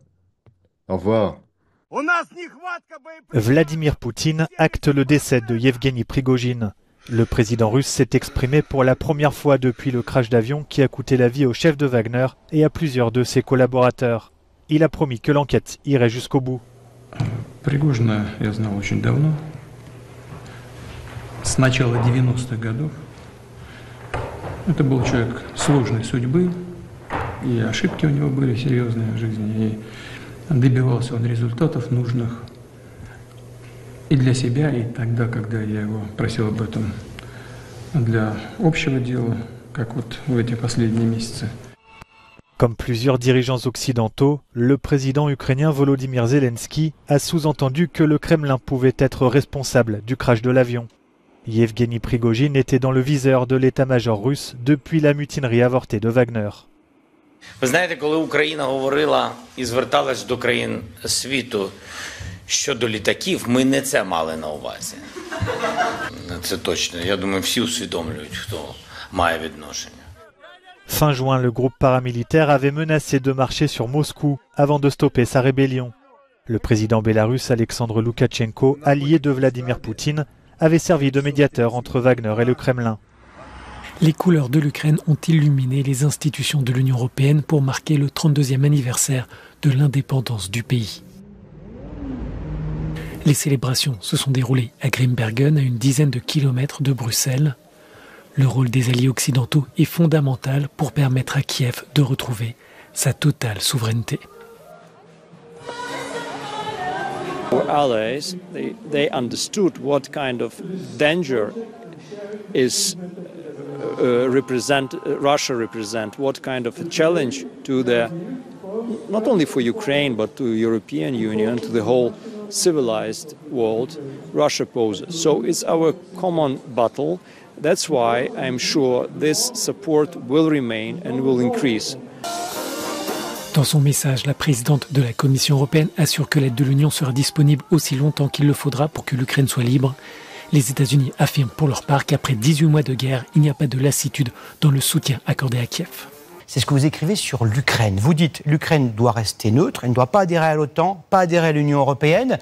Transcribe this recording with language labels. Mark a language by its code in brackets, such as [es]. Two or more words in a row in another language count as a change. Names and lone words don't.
[fr] Au revoir. Vladimir Poutine acte le décès de Yevgeny Prigojine. Le président russe s'est exprimé pour la première fois depuis le crash d'avion qui a coûté la vie au chef de Wagner et à plusieurs de ses collaborateurs. Il a promis que l'enquête irait jusqu'au bout. [ru] Пригожина я знал очень давно, с начала 90-х годов. Это был человек сложной судьбы, и ошибки у него были серьезные в жизни, и добивался он результатов нужных и для себя, и тогда, когда я его просил об этом для общего дела, как вот в эти последние месяцы. [fr] Comme plusieurs dirigeants occidentaux, le président ukrainien Volodymyr Zelensky a sous-entendu que le Kremlin pouvait être responsable du crash de l'avion. Yevgeny Prigojine était dans le viseur de l'état-major russe depuis la mutinerie avortée de Wagner. [uk] Ви знаєте, коли Україна говорила і зверталась до країн світу щодо літаків, ми не це мали на увазі. Це точно. Я думаю, всі усвідомлюють, хто має відношення. [fr] Fin juin, le groupe paramilitaire avait menacé de marcher sur Moscou avant de stopper sa rébellion. Le président bélarusse Alexandre Loukachenko, allié de Vladimir Poutine, avait servi de médiateur entre Wagner et le Kremlin. Les couleurs de l'Ukraine ont illuminé les institutions de l'Union européenne pour marquer le 32e anniversaire de l'indépendance du pays. Les célébrations se sont déroulées à Grimbergen, à une dizaine de kilomètres de Bruxelles. Le rôle des alliés occidentaux est fondamental pour permettre à Kiev de retrouver sa totale souveraineté. [en] Our allies, they understood what kind of danger is Russia represent, what kind of a challenge to the, not only for Ukraine, but to the European Union, to the whole civilized world, Russia poses. So it's our common battle. That's why I'm sure this support will remain and will increase. [fr] Dans son message, la présidente de la Commission européenne assure que l'aide de l'Union sera disponible aussi longtemps qu'il le faudra pour que l'Ukraine soit libre. Les États-Unis affirment pour leur part qu'après 18 mois de guerre, il n'y a pas de lassitude dans le soutien accordé à Kiev. C'est ce que vous écrivez sur l'Ukraine. Vous dites l'Ukraine doit rester neutre, elle ne doit pas adhérer à l'OTAN, pas adhérer à l'Union européenne.